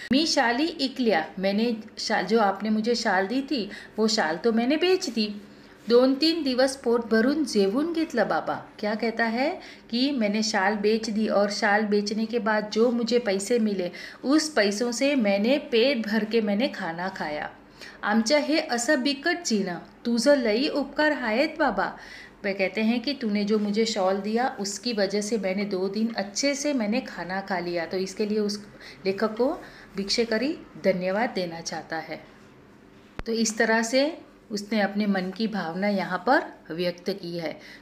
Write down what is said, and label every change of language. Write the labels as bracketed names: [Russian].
[Marathi] मी शाली इकल्या, [Hindi] मैंने शाल जो आपने मुझे शाल दी थी वो शाल तो मैंने बेच दी। [Marathi] 2-3 दिवस पोट भरून जेवून घेतलं बाबा, [Hindi] क्या कहता है कि मैंने शाल बेच दी और शाल बेचने के बाद जो मुझे पैसे मिले उस पैसों से मैंने पेट भर के मैंने खाना खाया। [Marathi] आमच्या हे असं बिकट जीणं, तुझं लई उपकार आहेत बाबा। [Hindi] वे कहते हैं कि तूने जो मुझे शॉल दिया उसकी वजह से मैंने 2 दिन अच्छे से मैंने खाना खा लिया, तो इसके लिए उस लेखक को भिक्षेकरी धन्यवाद देना चाहता है। तो इस तरह से उसने अपने मन की भावना यहाँ पर व्यक्त की है।